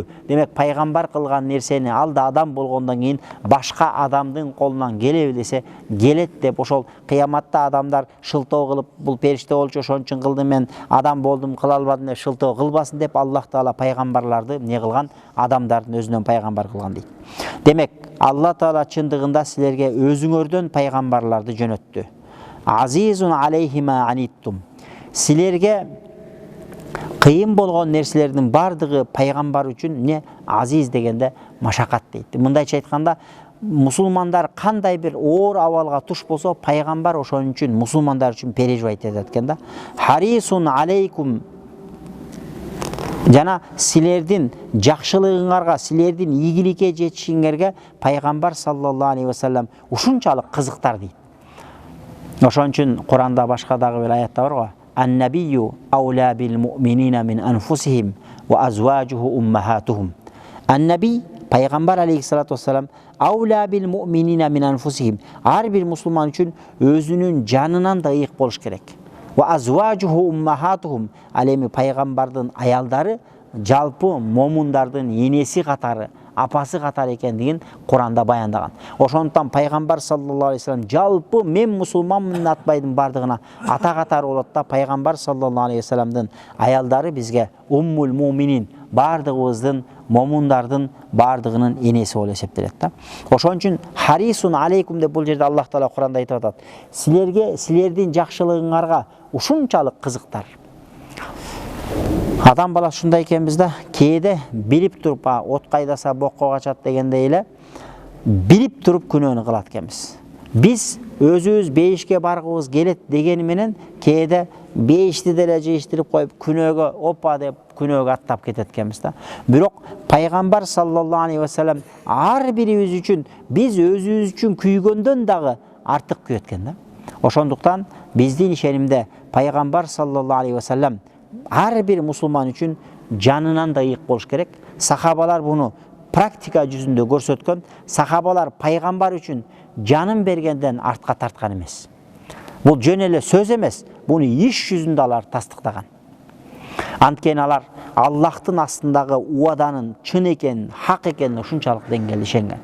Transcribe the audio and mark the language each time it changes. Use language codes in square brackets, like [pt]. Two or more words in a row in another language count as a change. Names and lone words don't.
[ky] Демек пайгамбар кылган нерсени алда адам болгондон кийин башка адамдын колунан келе билсе келет деп, ошол кыяматта адамдар шылтоо кылып, бул периште болчу ошон үчүн кылдым, мен адам болдум кыла албадым деп шылтоо кылбасын деп Аллах Таала пайгамбарларды эмне кылган? Адамдардын өзүнөн пайгамбар кылган дейт. Демек Алла Таала чындыгында силерге өзүңөрдөн пайгамбарларды жөнөттү. [ar] عزيز عليه ما عنتم. [ky] Силерге кыйын болгон нерселердин бардыгы пайгамбар үчүн не азиз дегенде машакат дейт. Мындайча айтканда, мусулмандар кандай бир оор абалга туш болсо, пайгамбар ошон үчүн мусулмандар үчүн переживать этет экен да. [ar] حريص عليكم. [ky] Жана силердин жакшылыгыңарга, силердин ийгиликке жетишиңерге пайгамбар [ar] صلى الله عليه وسلم [ky] ушунчалык кызыктар дейт. Ошон үчүн Куранда башка дагы бир аятта бар го. [ar] النبي أولى بالمؤمنين من أنفسهم وأزواجه أمهاتهم. النبي пайгамбар عليه الصلاة والسلام أولى بالمؤمنين من أنفسهم. [ky] Ар бир мусулман үчүн өзүнүн жанынан да ыйык болуш керек. [ar] وأزواجه أمهاتهم. [ky] Ал эми пайгамбардын аялдары жалпы момундардын энеси катары, апасы катары экендигин Куранда баяндаган. Ошондуктан пайгамбар [ar] صلى الله عليه وسلم [ky] жалпы мен мусулманмын атпайдын бардыгына ата катары болот да, пайгамбар [ar] صلى الله عليه وسلمдын [ky] аялдары бизге [ar] أم المؤمنين, [ky] бардыгыбыздын момундардын бардыгынын энеси болуп эсептелет да. Ошон үчүн [ar] حريص عليكم [ky] деп бул жерде Аллах Таала Куранда айтып атат. Силерге, силердин жакшылыгыңарга ушунчалык кызыктар. Адам баласы шундай экенбиз да, кээде билип туруп, от кайдаса бокко качат дегендей эле, билип туруп күнөөнү кылат экенбиз. Биз өзүбүз бейишке баргыбыз келет дегени менен кээде бейишти деле жейиштирип коюп күнөөгө опа деп күнөөгө аттап кетет экенбиз да. Бирок пайгамбар [ar] صلى الله عليه وسلم [ky] ар бирибиз үчүн, биз өзүбүз үчүн күйгөндөн дагы артык күйөт экен да. Ошондуктан биздин ишенимде пайгамбар [ar] صلى الله عليه وسلم [ky] ар бир мусулман үчүн жанынан да ыйык болуш керек. Сахабалар буну практика жүзүндө көрсөткөн. Сахабалар пайгамбар үчүн жанын бергенден артка тарткан эмес. Бул жөн эле сөз эмес, буну иш жүзүндө алар тастыктаган. Анткени алар Аллахтын астындагы уаданын чын экенин, хак экенин ушунчалык деңгээлде ишенген.